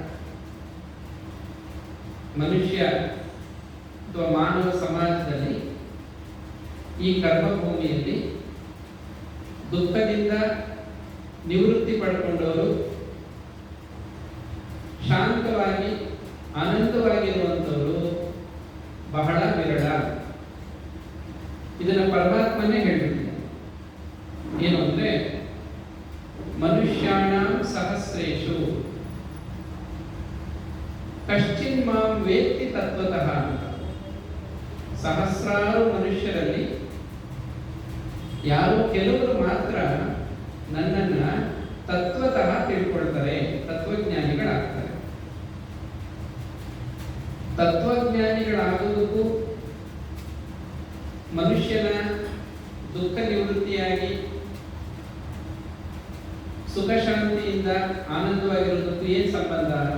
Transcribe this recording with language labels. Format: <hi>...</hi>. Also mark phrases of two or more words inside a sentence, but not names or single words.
<kn>ಮನುಷ್ಯ ಅಥವಾ ಮಾನವ ಸಮಾಜದಲ್ಲಿ, ಈ ಕರ್ಮಭೂಮಿಯಲ್ಲಿ ದುಃಖದಿಂದ ನಿವೃತ್ತಿ ಪಡ್ಕೊಂಡವರು, ಶಾಂತವಾಗಿ ಆನಂದವಾಗಿರುವಂಥವರು ಬಹಳ ವಿರಳ. ಇದನ್ನ ಪರಮಾತ್ಮನೇ ಹೇಳ್ಬಿಟ್ಟಿದೆ. ಏನು ಅಂದ್ರೆ</kn> <sa>ಮನುಷ್ಯಾಣ ಸಹಸ್ರೇಶು ಕಶ್ಚಿನ್ ಮಾಂ ವೇತ್ತಿ ತತ್ವತಃ</sa> <kn>ಅಂತ. ಸಹಸ್ರಾರು ಮನುಷ್ಯರಲ್ಲಿ ಯಾರೋ ಕೆಲವರು ಮಾತ್ರ ನನ್ನನ್ನ ತತ್ವತಃ ತಿಳ್ಕೊಳ್ತಾರೆ, ತತ್ವಜ್ಞಾನಿಗಳಾಗ್ತಾರೆ. ತತ್ವಜ್ಞಾನಿಗಳಾಗುವುದಕ್ಕೂ ಮನುಷ್ಯನ ದುಃಖ ನಿವೃತ್ತಿಯಾಗಿ ಸುಖ ಶಾಂತಿಯಿಂದ ಆನಂದವಾಗಿರುವುದಕ್ಕೂ ಏನು ಸಂಬಂಧ?</kn>